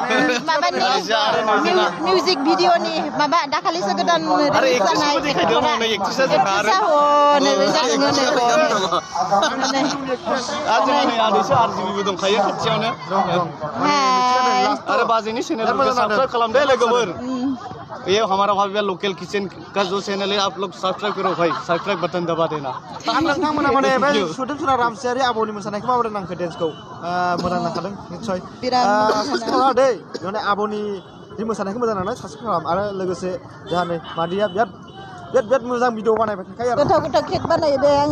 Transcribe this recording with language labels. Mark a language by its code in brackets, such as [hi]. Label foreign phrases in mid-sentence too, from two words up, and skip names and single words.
[en] music video [brx] माबा दाखालिसो गोदान आरो एक्ट्रेसबो देखायदों हनै एक्ट्रेसआ जोंहा आरो जोंहा नै आदैसो आरजिबिबो दंखायो खाथियावनो आरो बाजैनि चेनेलखौ साबस्क्राइब खालामदे लोगोफोर [hi] ये हमारा भाभी लोकल किचन का जो चैनल है आप लोग सब्सक्राइब करो भाई सब्सक्राइब बटन दबा देना [brx] नोंथांमोना माने बे सुदेमसुरा रामसियारि आबौनि मोसानायखौ माबोरै नांखो डेन्सखौ मोजां नांखादों निस्सय साबस्क्राइब खालाम दै माने आबौनि जि मोसानायखौ मोजां नांनाय साबस्क्राइब खालाम आरो लोगोसे जोंहा नै मादैया बिराद मोजां भिडिअ बानायबाय थाखायो आरो गोथाव केक बानायो दे आङो